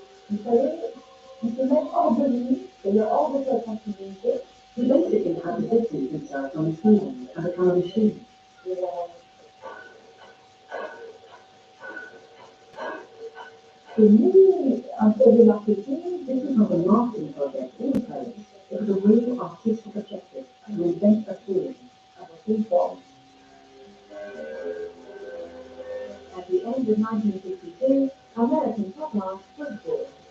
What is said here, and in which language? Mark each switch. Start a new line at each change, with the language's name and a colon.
French: Il fallait qu'il se mette hors de lui, c'est-à-dire hors de sa sensibilité.
English: He basically had to distance himself from his feelings and become a machine.
French: C'est ni un projet marketing,
English: This was not a marketing project or a pose. It was a real artistic objective to invent a feeling.
French: une forme.
English: At the end of 1962, American pop art was born.